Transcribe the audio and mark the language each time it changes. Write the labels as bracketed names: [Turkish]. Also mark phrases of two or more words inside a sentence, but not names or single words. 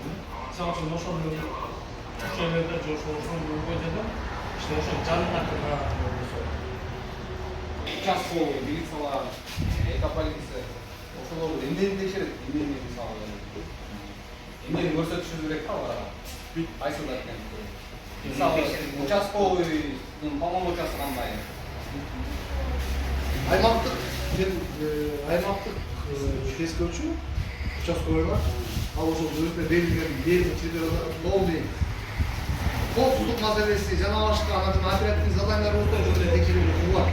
[Kyrgyz] Мисалы үчүн ошол жерлерде же ошол бойдо ошо жанында болсо участковый милициялар, экополиция ошолор эмнени текшерет, эмнени мисалы эмнени көрсөтүшү керек да аларга. Aysular ekan. Misal участковыйдын полномочиясы кандай? Аймактык тескөөчү участкаларга ал ошол өзүнө берилген чедерде коопсуздук маселеси жана башка оперативдик заданиялар жөнүндө текшерүү укугу бар.